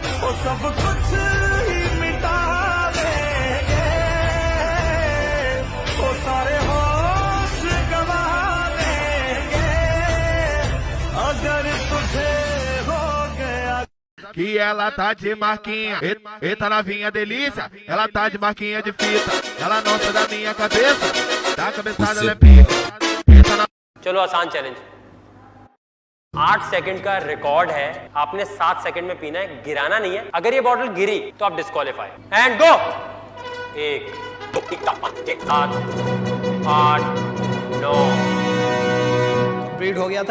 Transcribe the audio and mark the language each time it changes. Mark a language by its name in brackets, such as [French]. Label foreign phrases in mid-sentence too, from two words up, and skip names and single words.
[Hindi] सब कुछ ही मिटा देंगे, वो सारे होश गवा देंगे अगर तुझे हो गया [Portuguese] que ela tá de marquinha. Eita novinha delícia, ela tá de marquinha de fita. Ela não sai da minha cabeça, da cabeçada ela é pica. Eita na... [Hindi] चलो आसान चैलेंज। 8 सेकंड का रिकॉर्ड है, आपने 7 सेकंड में पीना है, गिराना नहीं है। अगर ये बॉटल गिरी तो आप डिस्क्वालीफाई। [English] and go. [Hindi] 1 2 3 4 5 6 7 8 9। कंप्लीट हो गया था।